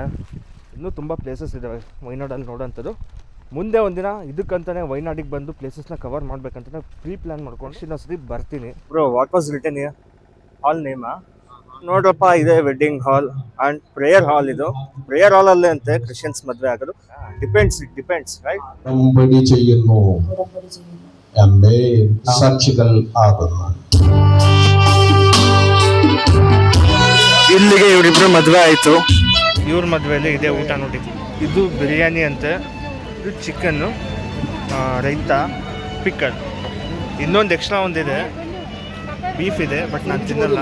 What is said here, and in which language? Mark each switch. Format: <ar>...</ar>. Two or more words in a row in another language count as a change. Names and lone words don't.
<kn>ಇನ್ನೂ ತುಂಬ ಪ್ಲೇಸಸ್ ಇದ್ದಾವೆ ವಯನಾಡಲ್ಲಿ ನೋಡೋಂಥದ್ದು. ಮುಂದೆ ಒಂದಿನ ಇದಕ್ಕಂತಾನೆ ವಯನಾಡಿಗೆ ಬಂದು ಪ್ಲೇಸಸ್ನ ಕವರ್ ಮಾಡ್ಬೇಕಂತ</kn> <en>pre plan</en> <kn>ಮಾಡ್ಕೊಂಡು ಇನ್ನೊಂದ್ಸತಿ ಬರ್ತೀನಿ.</kn> <en>Bro, what was written here? Hall name?</en> <kn>ನೋಡ್ರಪ್ಪ, ಇದೆ</kn> <en>wedding hall and prayer hall.</en> <kn>ಇದು</kn> <en>prayer hall</en> <kn>ಅಲ್ಲೇ ಅಂತೆ ಕ್ರಿಶ್ಚಿಯನ್ಸ್ ಮದುವೆ ಆಗೋದು.</kn> <en>depends right.</en> <ml>ഉടമ്പടി ചെയ്യുന്നു എന്റെ സാക്ഷികൾ ആകുന്നു.</ml> <kn>ಇಲ್ಲಿಗೆ ಇವರಿಬ್ರು ಮದುವೆ ಆಯಿತು. ಇವ್ರ ಮದುವೆಯಲ್ಲಿ ಇದೆ ಊಟ ನೋಡಿ. ಇದು ಬಿರಿಯಾನಿ ಅಂತೆ, ಇದು ಚಿಕನ್ನು, ರೈತ, ಪಿಕ್ಕಲ್, ಇನ್ನೊಂದು ಎಕ್ಸ್ಟ್ರಾ ಒಂದಿದೆ ಬೀಫ್ ಇದೆ, ಬಟ್ ನಾನು ತಿನ್ನಲ್ಲ.</kn>